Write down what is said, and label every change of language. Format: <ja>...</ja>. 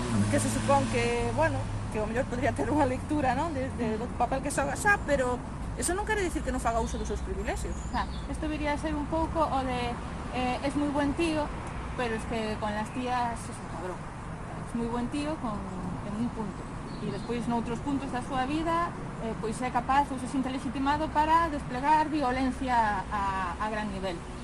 <gl>que se supón que, bueno, que o mellor podría ter unha lectura, non, do papel que xoga xa, pero eso non quere dicir que non faga uso dos seus privilexios. Isto debería ser un pouco o de</gl> <es>es moi buen tío, pero es que con las tías es un cabrón. Es moi buen tío en un punto.</es> <gl>E despois noutros puntos da súa vida pois é capaz ou se sinte legitimado para desplegar violencia a gran nivel.</gl>